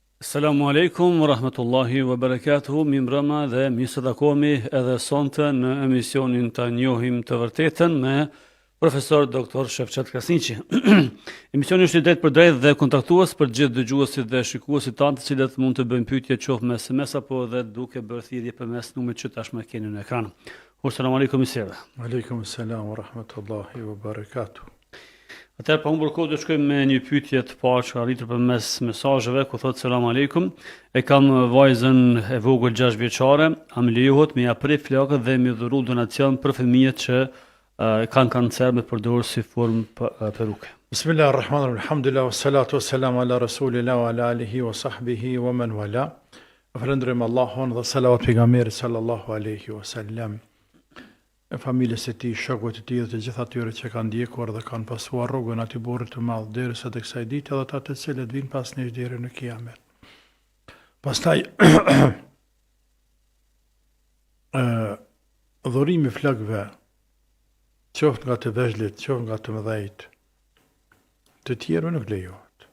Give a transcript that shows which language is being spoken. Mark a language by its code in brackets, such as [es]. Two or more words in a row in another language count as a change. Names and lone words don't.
[ar] السلام عليكم ورحمة الله وبركاته, [sq] mi mbrëma dhe mi së takomi edhe sonte në emisionin të njohim të vërtetën me profesor Dr. Shefqet Krasniqi. Emisioni është i drejt për drejt dhe kontaktues për gjithë dëgjuesit dhe shikuesit tanë të cilët mund të bëjnë pyetje qoftë me SMS apo dhe duke bërë thirrje përmes numrit që tashmë keni në ekran. [ar] السلام عليكم isere. وعليكم السلام ورحمة الله وبركاته. [sq] Atëherë pa humbur kohë do shkojmë me një pyetje të parë që arritur përmes mesazheve ku thotë [ar] السلام عليكم. [sq] E kam vajzën e vogël 6 vjeçare, a më lejohet me ia prek flakët dhe me dhuru donacion për fëmijët që kanë kancer me përdorur si formë peruke. [ar] بسم الله الرحمن الرحيم الحمد لله والصلاة والسلام على رسول الله وعلى آله وصحبه ومن والاه. [sq] Falënderojmë Allahun dhe salavat pejgamberit [ar] صلى الله عليه وسلم. [sq] E familjes së tij, shokëve të tij dhe të gjithë atyre që kanë ndjekur dhe kanë pasuar rrugën aty burrit të madh derisa tek kësaj dite dhe ata të cilët vinë pas nesh deri në kiamet. Pastaj dhurimi flakëve, qoftë nga të vegjëlit, qoftë nga të mëdhejt, të tjerëve nuk lejohet.